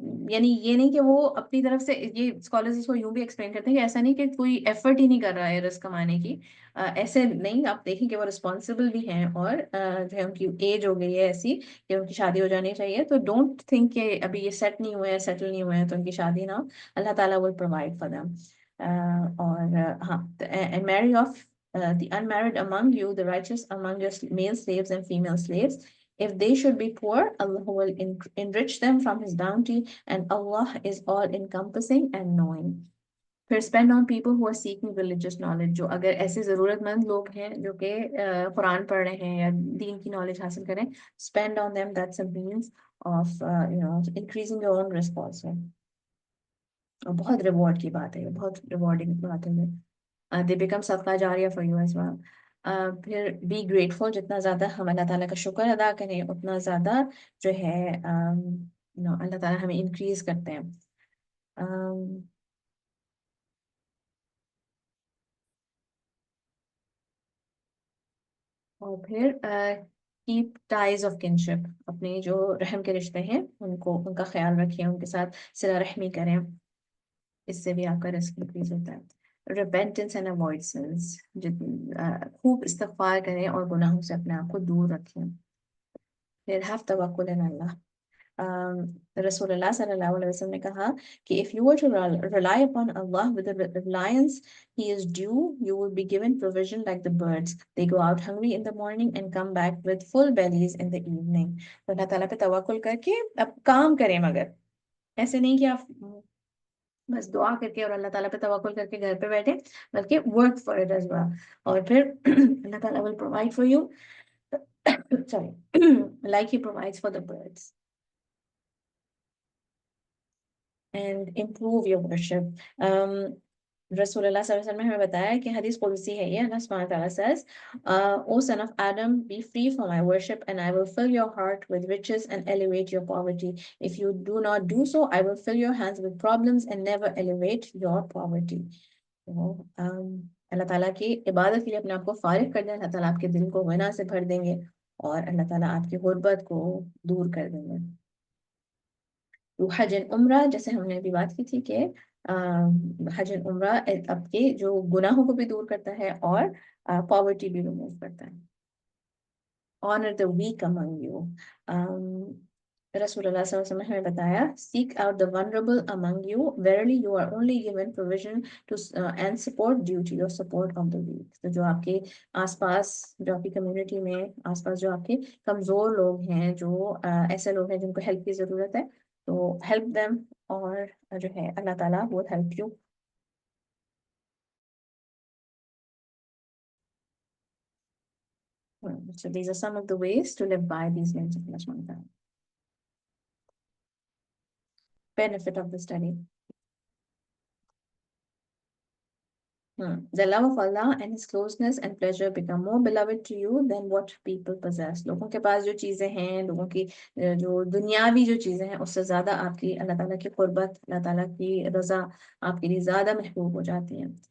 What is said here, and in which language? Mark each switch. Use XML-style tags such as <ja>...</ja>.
<hi>यानी ये नहीं कि वो अपनी तरफ से, ये स्कॉलर्स इसको यूं भी एक्सप्लेन करते हैं कि ऐसा नहीं कि कोई एफर्ट ही नहीं कर रहा है रिस्क कमाने की, ऐसे नहीं, आप देखें कि वो रिस्पॉन्सिबल भी हैं, और जो है उनकी एज हो गई है ऐसी कि उनकी शादी हो जानी चाहिए। तो डोंट थिंक कि अभी ये सेट नहीं हुए हैं, सेटल नहीं हुए हैं तो उनकी शादी ना हो,</hi> <en>Allah ताला will provide for them.</en> <hi>और हाँ,</hi> <en>And marry of the unmarried among you, the righteous among your male slaves and female slaves. If they should be poor, Allah will enrich them from His bounty, and Allah is all encompassing and knowing. फिर spend on people who are seeking religious knowledge,</en> <hi>जो अगर ऐसे ज़रूरतमंद लोग हैं जो कि कुरान पढ़ रहे हैं या दीन की नॉलेज हासिल करें,</hi> <en>Spend on them, that's a means of increasing your own risk also.</en> <hi>और बहुत रिवॉर्ड की बात है, बहुत रिवॉर्डिंग बात है।</hi> <en>They become सदका जारिया for you as well.</en> <hi>फिर बी ग्रेटफुल, जितना ज़्यादा हम अल्लाह ताला का शुक्र अदा करें उतना ज़्यादा जो है अल्लाह ताला हमें इंक्रीज करते हैं। और फिर कीप टाइज ऑफ किनशिप, अपने जो रहम के रिश्ते हैं उनका ख्याल रखें, उनके साथ सिला रहमी करें, इससे भी आपका रिस्क इंक्रीज होता है। रिपेंटेंस एंड अवॉइड सिंस, खूब इस्तिग़फ़ार करें और गुनाहों से अपने आप को दूर रखें। फिर हैव तवक्कुल इन अल्लाह, रसूलुल्लाह सल्लल्लाहु अलैहि वसल्लम ने कहा कि</hi> <en>if you were to rely upon Allah with the reliance He is due, you will be given provision like the birds. They go out hungry in the morning and come back with full bellies in the evening.</en> <hi>तो अल्लाह ताला पे तवक्कुल करके अब काम करें, मगर ऐसे नहीं कि आप बस दुआ करके और अल्लाह ताला पे तवक्कुल करके घर पे बैठे, बल्कि</hi> <en>Work for it as well.</en> <hi>और फिर अल्लाह ताला</hi> <en>Will provide for you, sorry, like he provides for the birds, and improve your worship. Rasulullah sallallahu alaihi wasallam</en> <hi>ने हमें बताया कि हदीस कुदसी है ये,</hi> <en>Allah सुब्हानहू व तआला says, O son of Adam, be free from my worship and I will fill your heart with riches and elevate your poverty. If you do not do so, I will fill your hands with problems and never elevate your poverty.</en> <hi>तो अल्लाह ताला की इबादत के लिए अपने आप को फारिग कर दें, अल्लाह ताला आपके दिल को गना से भर देंगे और अल्लाह ताला आपकी गुर्बत को दूर कर देंगे। तो हज एंड उम्रा, जैसे हमने अभी बात की थी कि हज एंड उम्रा आपके जो गुनाहों को भी दूर करता है और पॉवर्टी भी रिमूव करता है।</hi> <en>honour the weak among you,</en> <hi>रसूलुल्लाह सल्लल्लाहु अलैहि वसल्लम ने हमें बताया,</hi> <en>seek out the vulnerable among you, verily you are only given provision to and support due to your support of the weak।</en> <hi>तो जो आपके आसपास, जो आपकी कम्युनिटी में आसपास जो आपके कमज़ोर लोग हैं, जो ऐसे लोग हैं जिनको हेल्प की ज़रूरत है, तो</hi> <en>help them,</en> <hi>और जो है अल्लाह ताला वो help you.</hi> <en>So these are some of the ways to live by these names of Allah subhanahu wa ta'ala. Benefit of the study. The love of Allah and His closeness and pleasure become more beloved to you than what people possess.</en> <hi>लोगों के पास जो चीज़ें हैं, लोगों की जो दुनियावी जो चीज़ें हैं, उससे ज़्यादा आपकी अल्लाह ताला की कुर्बत, अल्लाह ताला की रज़ा आपके लिए ज़्यादा महबूब हो जाती है.</hi>